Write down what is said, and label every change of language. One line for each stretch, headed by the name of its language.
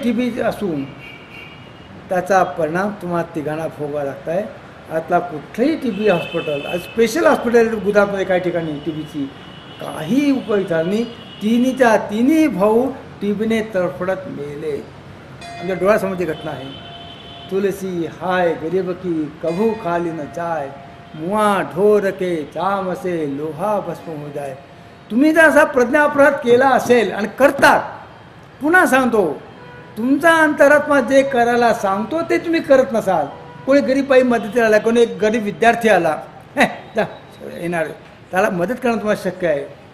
Marathi: TB असून त्याचा परिणाम तुम्हाला तिघांना भोगावा लागत आहे. आतला कुठलंही TB हॉस्पिटल, स्पेशल हॉस्पिटल गुजरातमध्ये काही ठिकाणी TBची काही उपयोग झाला नाही. तिन्ही भाऊ TBने तडफडत मेले. आमच्या डोळ्यासमोरची घटना आहे.
Hindi: तुलसी हाय गरीब की कभू खाली न चाय, मुआ ढोर के चाम असे लोहा भस्म हो जाय.
Marathi: तुम्ही जर असा प्रज्ञापराध केला असेल आणि करतात, पुन्हा सांगतो, तुमचा अंतरात्मा जे करायला सांगतो ते तुम्ही करत नसाल. कोणी गरीब बाई मदतीला आला, कोणी एक गरीब विद्यार्थी आला, येणार, त्याला मदत करणं तुम्हाला शक्य आहे.